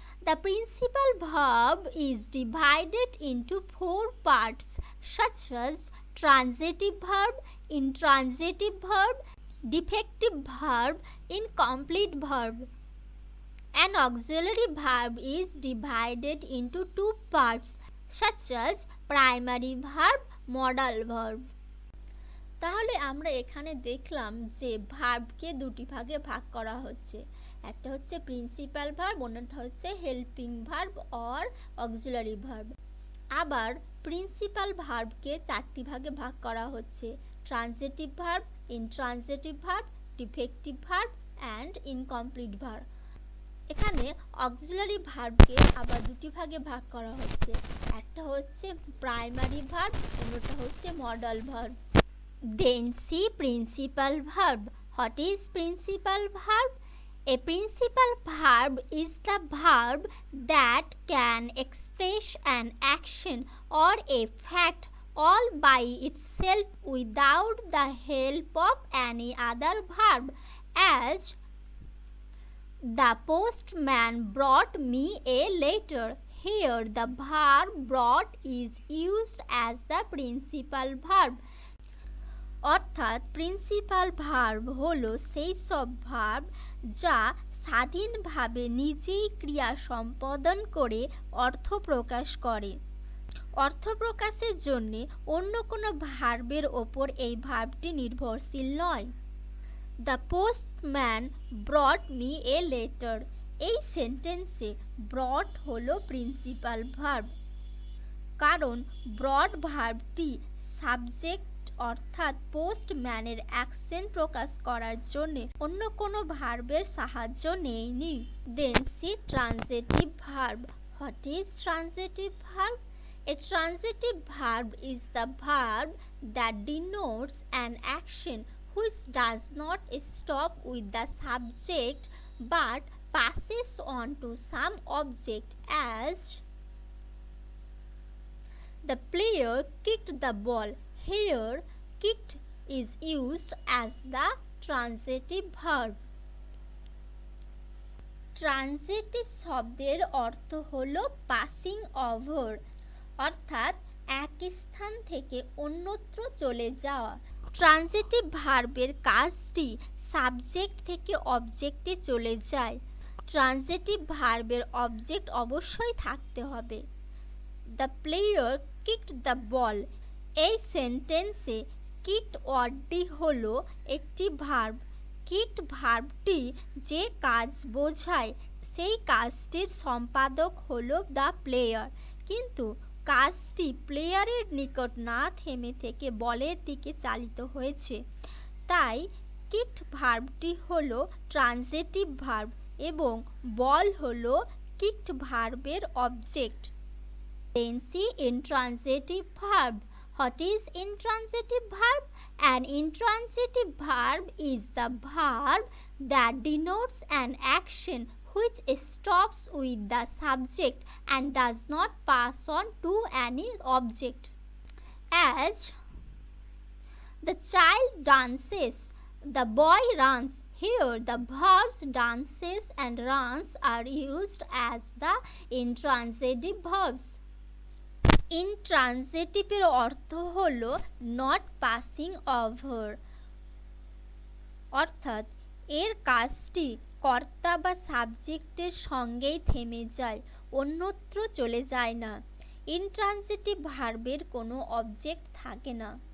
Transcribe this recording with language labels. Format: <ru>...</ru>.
<en>The principal verb is divided into four parts, such as transitive verb, intransitive verb, defective verb, incomplete verb. An auxiliary verb is divided into two parts, such as primary verb, modal verb.</en> <bn>তাহলে আমরা এখানে দেখলাম যে ভার্বকে দুটি ভাগে ভাগ করা হচ্ছে। একটা হচ্ছে প্রিন্সিপাল ভার্ব, অন্যটা হচ্ছে helping verb or auxiliary verb. আবার প্রিন্সিপাল ভার্বকে চারটি ভাগে ভাগ করা হচ্ছে: transitive verb, intransitive verb, defective verb and incomplete verb. এখানে অক্সিলারি ভার্বকে আবার দুটি ভাগে ভাগ করা হচ্ছে। একটা হচ্ছে প্রাইমারি ভার্ব, অন্যটা হচ্ছে modal verb.</bn> <en>Then see principal verb. What is principal verb? A principal verb is the verb that can express an action or a fact all by itself without the help of any other verb, as the postman brought me a letter. Here the verb brought is used as the principal verb.</en> <bn>অর্থাৎ principal verb হলো সেই সব verb যা স্বাধীনভাবে নিজেই ক্রিয়া সম্পাদন করে অর্থ প্রকাশ করে। অর্থ প্রকাশের জন্য অন্য কোনো ভার্বের ওপর এই ভার্বটি নির্ভরশীল নয়।</bn> <en>the postman brought me a letter,</en> <bn>এই সেন্টেন্সে ব্রট হলো প্রিন্সিপাল ভার্ব, কারণ ব্রট ভার্বটি সাবজেক্ট অর্থাৎ পোস্টম্যানের অ্যাকশন প্রকাশ করার জন্য অন্য কোনো ভার্বের সাহায্য নেয়নি।</bn> <en>Then see transitive verb. What is transitive verb? A transitive verb is the verb that denotes an action which does not stop with the subject but passes on to some object, as the player kicked the ball. Here kicked is used as the transitive verb.</en> <bn>Transitive শব্দের অর্থ হলো passing over, অর্থাৎ এক স্থান থেকে অন্যত্র চলে যাওয়া। ট্রানজিটিভ ভার্বের কাজটি সাবজেক্ট থেকে অবজেক্টে চলে যায়। ট্রানজিটিভ ভার্বের অবজেক্ট অবশ্যই থাকতে হবে।</bn> <en>the player kicked the ball,</en> <bn>এই সেন্টেন্সে কিকড ওয়ার্ডটি হলো একটি ভার্ব। কিকড ভার্বটি যে কাজ বোঝায় সেই কাজটির সম্পাদক হলো দ্য প্লেয়ার, কিন্তু কাজটি প্লেয়ারের নিকট না থেমে থেকে বলের দিকে চালিত হয়েছে। তাই কিকড ভার্বটি হলো ট্রানজিটিভ ভার্ব এবং বল হলো কিকড ভার্বের object.</bn> <en>Then see intransitive verb. What is intransitive verb? An intransitive verb is the verb that denotes an action which stops with the subject and does not pass on to any object. As the child dances, the boy runs. Here the verbs dances and runs are used as the intransitive verbs.</en> <bn>ইনট্রানজিটিভের অর্থ হলো</bn> <en>not passing over,</en> <bn>অর্থাৎ এর কাজটি কর্তা বা সাবজেক্টের সঙ্গেই থেমে যায়, অন্যত্র চলে যায় না। ইনট্রানজিটিভ ভার্বের কোনো অবজেক্ট থাকে না।</bn>